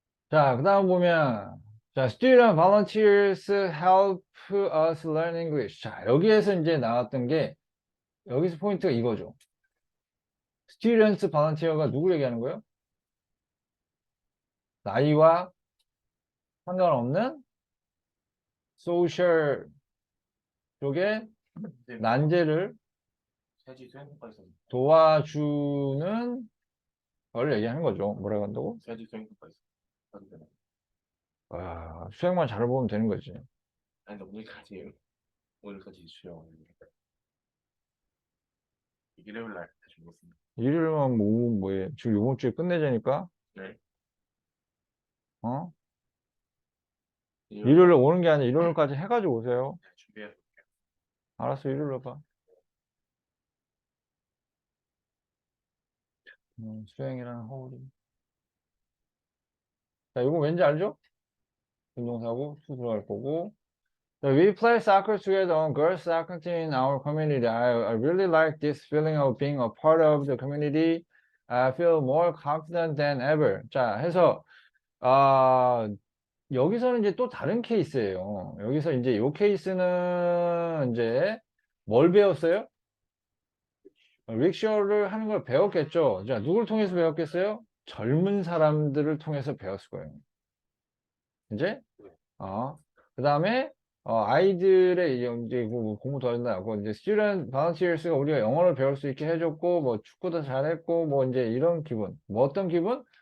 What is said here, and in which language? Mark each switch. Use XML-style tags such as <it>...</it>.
<en>자, 그 다음 보면, 자, student volunteers help us learn English.</en> <ko>자, 여기에서 이제 나왔던 게, 여기서 포인트가 이거죠. students volunteer가 누구 얘기하는 거예요? 나이와 상관없는 소셜 쪽에 난제를 세지 수행평가에서 도와주는 걸 얘기하는 거죠. 뭐라고 한다고? 세지 수행평가에서 하는데 수행만 잘 보면 되는 거지. 아니 근데 오늘까지 수영 일요일 날 다시 오겠습니다. 일요일만 뭐해. 지금 요번 주에 끝내자니까, 네. 어? 일요일 일요일에 오는 게 아니라 일요일까지 해가지고 오세요. 준비해서 알았어, 일요일로 봐. 수행이랑 허울이. 자, 이거 왠지 알죠? 운동사고, 수 들어갈 거고.</ko> <en>자, we play soccer together on girls soccer team in our community. I really like this feeling of being a part of the community. I feel more confident than ever.</en> <ko>자, 해서, 아, 여기서는 이제 또 다른 케이스예요. 여기서 이제 이 케이스는 이제 뭘 배웠어요? 릭쇼를 하는 걸 배웠겠죠. 자, 누굴 통해서 배웠겠어요? 젊은 사람들을 통해서 배웠을 거예요. 이제, 그 다음에, 아이들의 이제 뭐 공부 도와준다고, 이제 student volunteers가 우리가 영어를 배울 수 있게 해줬고, 뭐 축구도 잘했고, 뭐 이제 이런 기분. 뭐 어떤 기분?</ko>